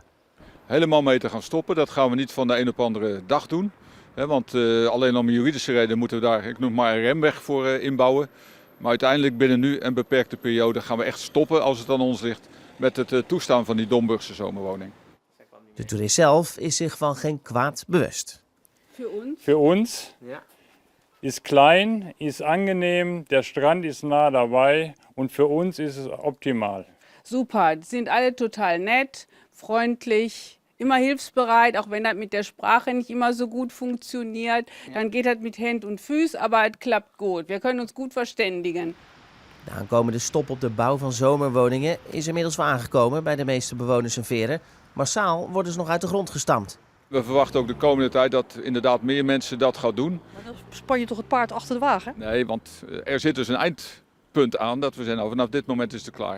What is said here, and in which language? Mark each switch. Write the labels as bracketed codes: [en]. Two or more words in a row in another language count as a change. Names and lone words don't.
[nl] Helemaal mee te gaan stoppen, dat gaan we niet van de een op andere dag doen. Want alleen om juridische reden moeten we daar, ik noem maar een remweg voor inbouwen. Maar uiteindelijk binnen nu een beperkte periode gaan we echt stoppen, als het aan ons ligt, met het toestaan van die Domburgse zomerwoning. De toerist zelf is zich van geen kwaad bewust. [de] Für uns ist klein, ist angenehm, der Strand ist nah dabei und für uns ist es optimal. Super, die sind alle total nett, freundlich, immer hilfsbereit, auch wenn das mit der Sprache nicht immer so gut funktioniert. Dann geht das mit Händen und Füßen, aber es klappt gut. Wir können uns gut verständigen. [nl] De aankomende stop op de bouw van zomerwoningen is inmiddels wel aangekomen bij de meeste bewoners in Veere. Massaal worden ze nog uit de grond gestampt. We verwachten ook de komende tijd dat inderdaad meer mensen dat gaan doen. Maar dan span je toch het paard achter de wagen? Nee, want er zit dus een eindpunt aan dat we zeggen, nou, vanaf dit moment is het klaar.